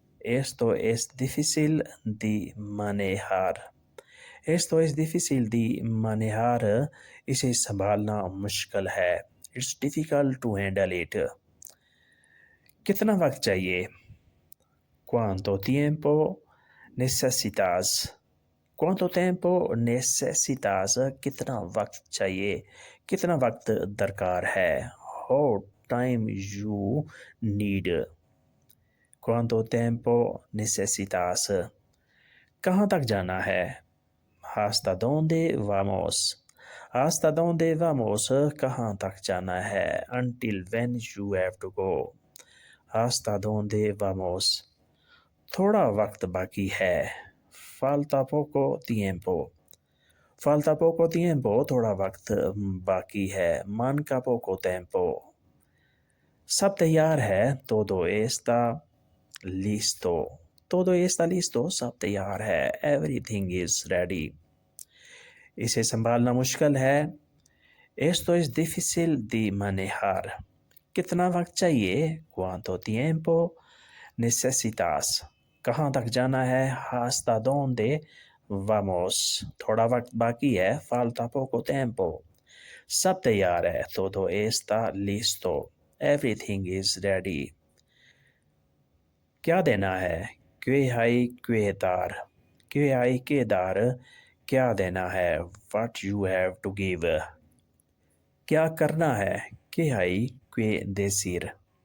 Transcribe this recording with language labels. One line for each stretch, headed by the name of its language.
Spanish: Esto es difícil de manejar. Esto es difícil de manejar.
Urdu: اسے سنبھالنا مشکل ہے.
English: It's difficult to handle it.
Urdu: کتنا وقت چاہیے؟
Spanish: ¿Cuánto tiempo necesitas? ¿Cuánto tiempo necesitas?
Urdu: کتنا وقت چاہیے؟ کتنا وقت درکار ہے؟
English: How time you need.
Spanish: ¿Cuánto tiempo necesitas?
Urdu: کہاں تک جانا ہے؟
Spanish: ¿Hasta dónde vamos? ¿Hasta dónde vamos?
Urdu: کہاں تک جانا ہے؟
English: Until when you have to go.
Spanish: ¿Hasta dónde vamos?
Urdu: تھوڑا وقت باقی ہے.
Spanish: Falta poco tiempo. Falta poco tiempo.
Urdu: تھوڑا وقت باقی ہے.
Spanish: Manca poco tiempo.
Urdu: سب تیار ہے.
Spanish: Todo está listo. Todo está listo.
Urdu: سب تیار ہے.
English: Everything is ready.
Urdu: اسے سنبھالنا مشکل ہے.
Spanish: Esto es difícil de manejar.
Urdu: کتنا وقت چاہیے؟
Spanish: ¿Cuánto tiempo necesitas
Urdu: کہاں تک جانا ہے
Spanish: hasta donde vamos
Urdu: تھوڑا وقت باقی ہے
Spanish: falta poco tiempo
Urdu: سب تیار ہے
Spanish: todo está listo
English: everything is ready
Urdu: کیا دینا ہے
Spanish: que hay que dar
Urdu: que hay que dar کیا دینا ہے
English: what you have to give
Urdu: کیا کرنا ہے
Spanish: que hay que decir